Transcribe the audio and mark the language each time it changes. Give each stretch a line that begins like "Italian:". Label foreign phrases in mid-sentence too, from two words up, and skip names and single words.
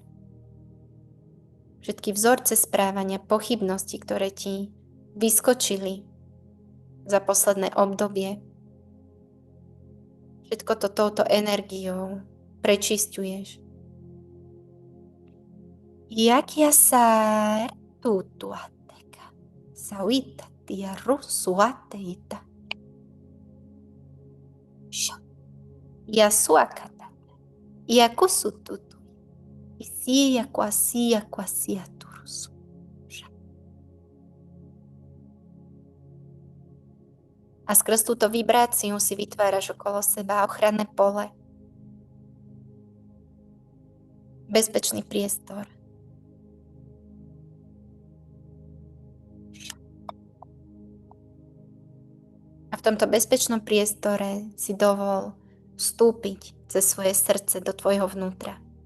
Slovak: Všetky vzorce správania, pochybnosti, ktoré ti vyskočili za posledné obdobie. Všetko to touto energiou prečisťuješ. Jakia sa tutuateka, sauita tia rusuateita. Ya suakata, ya kusututu. Isia quasia turus. A skrz túto vibráciu si vytváraš okolo seba ochranné pole. Bezpečný priestor. A v tomto bezpečnom priestore si dovol vstúpiť cez svoje srdce do tvojho vnútra.